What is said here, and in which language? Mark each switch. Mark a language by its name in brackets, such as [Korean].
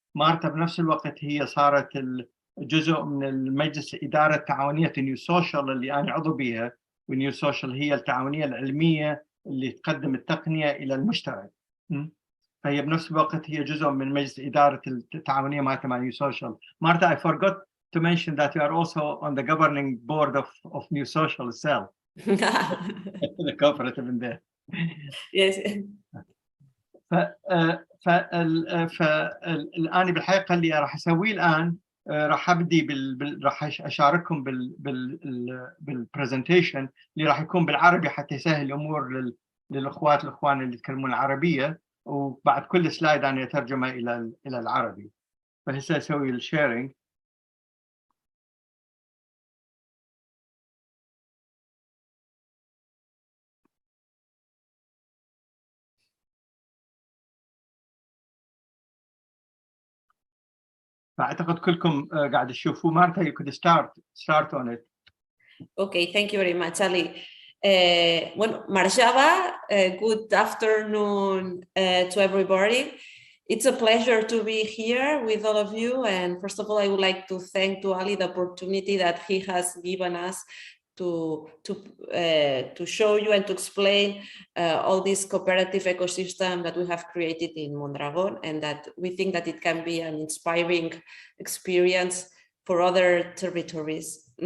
[Arabic] مارتا بنفس الوقت هي صارت جزء من المجلس اداره تعاونيه نيو سوشيال اللي انا عضو بيها، ونيو سوشيال هي التعاونيه العلميه اللي تقدم التقنيه الى المجتمع. فهي بنفس الوقت هي جزء من مجلس اداره التعاونيه مع نيو سوشيال. [English] Marta, I forgot to mention that you are also on the governing board of New Social itself. The cooperative in there. Yes. [Arabic] فالآن بالحقيقة اللي راح أسويه الآن راح أبدي راح أشارككم بالبرزنتيشن اللي راح يكون بالعربي حتى يسهل الأمور للأخوان اللي يتكلمون العربية، وبعد كل سلايد أنا أترجمه إلى العربي. فهسه أسوي الشيرينج. فأعتقد كلكم قاعد تشوفوا. [English] Marta, you could start on it. Okay, thank you very much, Ali. Bueno, Marshaba, good afternoon to everybody. It's a pleasure to be here with all of you. And first of all, I would like to thank to Ali the opportunity that he has given us to show you and to explain all this cooperative ecosystem that we have created in Mondragon, and that we think that it can be an inspiring experience for other territories.